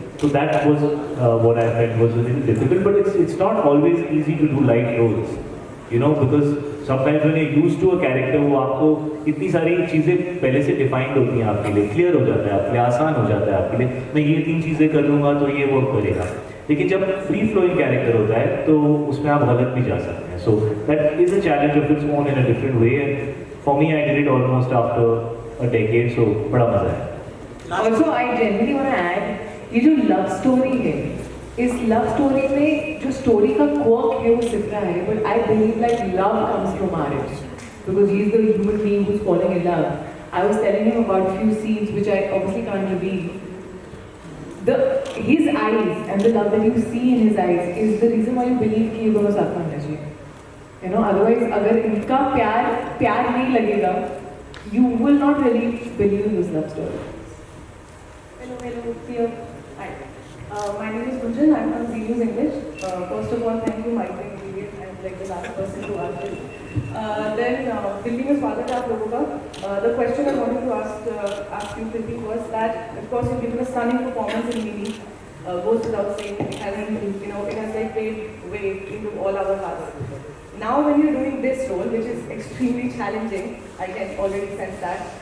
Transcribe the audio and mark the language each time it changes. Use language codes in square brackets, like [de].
[en] So that was what I felt was a little difficult, but it's not always easy to do light roles, because sometimes when you're used to a character, [hi] वो आपको इतनी सारी चीज़ें पहले से defined होती हैं आपके लिए, क्लियर हो जाता है आपके लिए, आसान हो जाता है आपके लिए, मैं ये 3 चीज़ें कर लूँगा तो ये वर्क करेगा। लेकिन जब फ्री फ्लोइंग कैरेक्टर होता है तो उसमें आप गलत भी जा सकते हैं. [en] so that is a challenge of its own in a different way, and for me I did it almost after a decade, so [hi] बड़ा मजा है. [en] Also, I genuinely want to add, [hi] ये जो लव स्टोरी है, इस लव स्टोरी में जो story का quirk है वो सिफरा है, [en] but I believe like love comes from marriage, because he is the human being who's falling in love. I was telling him about few scenes which I obviously can't reveal. His eyes and the love that you see in his eyes is the reason why you believe [hi] कि ये दोनों साथ में रहना चाहिए. [en] You know, otherwise [hi] अगर इनका प्यार नहीं लगेगा, [en] you will not really believe in this love story. Hello, dear. Hi. My name is Gunjan. I'm from Zee News English. First of all, thank you, Mike and Vivian. I'm like the last person to ask this. [hi] Then, Delhi में स्वागत है आप लोगों का. [en] The question I wanted to ask you, Kriti, was that, of course, you've given a stunning performance in Mimi. Goes without saying, it has like played way into all our hearts. Now, when you're doing this role, which is extremely challenging, I can already sense that.